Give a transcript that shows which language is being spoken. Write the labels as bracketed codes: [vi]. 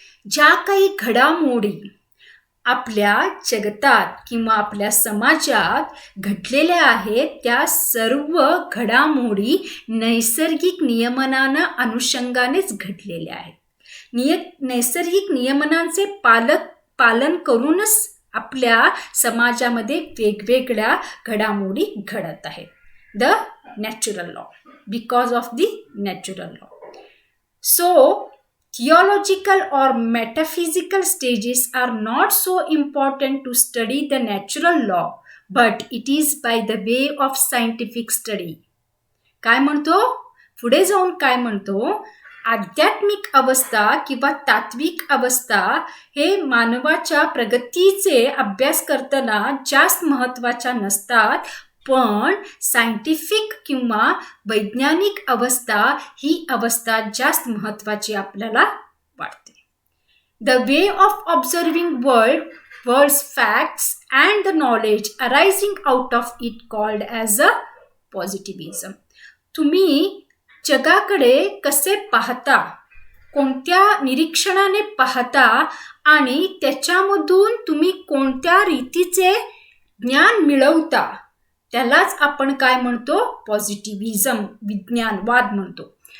[mr] ज्या काही घडामोडी आपल्या जगतात किंवा आपल्या समाजात घडलेल्या आहेत त्या सर्व घडामोडी नैसर्गिक नियमनानं अनुषंगानेच घडलेल्या आहेत. नैसर्गिक नियमनांचे पालन करूनच आपल्या समाजामध्ये वेगवेगळ्या घडामोडी घडत आहेत. [en] The natural law, because of the natural law. So theological or metaphysical stages are not so important to study the natural law, but it is by the way of scientific study. [mr] काय म्हणतो? पुढे जाऊन काय म्हणतो? आध्यात्मिक अवस्था किंवा तात्विक अवस्था हे मानवाच्या प्रगतीचे अभ्यास करताना जास्त महत्त्वाच्या नसतात, पण सायंटिफिक किंवा वैज्ञानिक अवस्था ही अवस्था जास्त महत्त्वाची आपल्याला वाटते. [en] The way of observing world's facts and the knowledge arising out of it called as a positivism. [mr] तुम्ही जगाकडे कसे पाहता, कोणत्या निरीक्षणाने पाहता आणि त्याच्यामधून तुम्ही कोणत्या रीतीचे ज्ञान मिळवता, त्यालाच आपण काय म्हणतो, पॉझिटिव्हिजम, विज्ञानवाद म्हणतो.